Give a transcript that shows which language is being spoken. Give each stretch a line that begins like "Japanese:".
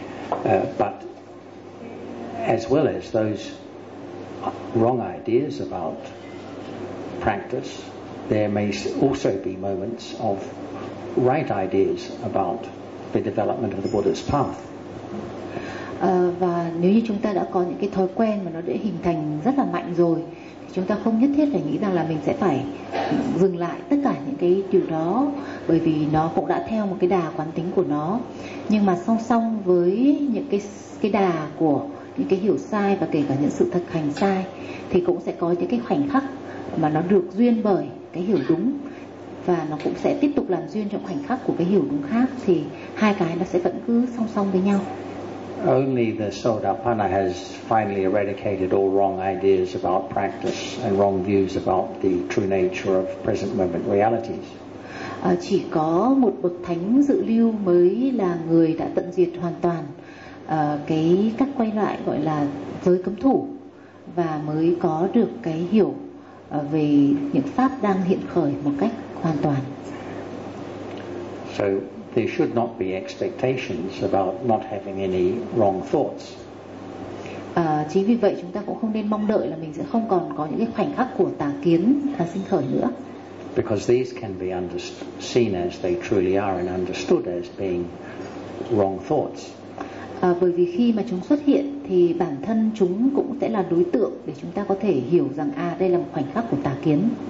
English: But as well as those wrong ideas about practice, there may also be moments of right ideas about the development of the Buddha's path.
Vietnamese: Và nếu như chúng ta đã có những cái thói quen mà nó đã hình thành rất là mạnh rồi, chúng ta không nhất thiết phải nghĩ rằng là mình sẽ phải dừng lại tất cả những cái điều đó, bởi vì nó cũng đã theo một cái đà quán tính của nó. Nhưng mà song song với những cái đà của những cái hiểu sai và kể cả những sự thực hành sai, thì cũng sẽ có những cái khoảnh khắc mà nó được duyên bởi cái hiểu đúng, và nó cũng sẽ tiếp tục làm duyên trong khoảnh khắc của cái hiểu đúng khác, thì hai cái nó sẽ vẫn cứ song song với nhau.
English: Only the Sotapanna has finally eradicated all wrong ideas about practice and wrong views about the true nature of present moment realities.
Vietnamese: Chỉ có một bậc thánh dự lưu mới là người đã tận diệt hoàn toàn cái các quay lại gọi là giới cấm thủ, và mới có được cái hiểu về những pháp đang hiện khởi một cách hoàn toàn.
English: So there should not be expectations about not having any wrong thoughts.
Vietnamese: Chính vì vậy chúng ta cũng không nên mong đợi là mình sẽ không còn có những cái khoảnh khắc của tà kiến sinh khởi nữa.
English: Because these can be seen as they truly are and understood as being wrong thoughts.
Vietnamese: Bởi vì khi mà chúng xuất hiện thì bản thân chúng cũng sẽ là đối tượng để chúng ta có thể hiểu rằng đây là một khoảnh khắc của tà kiến.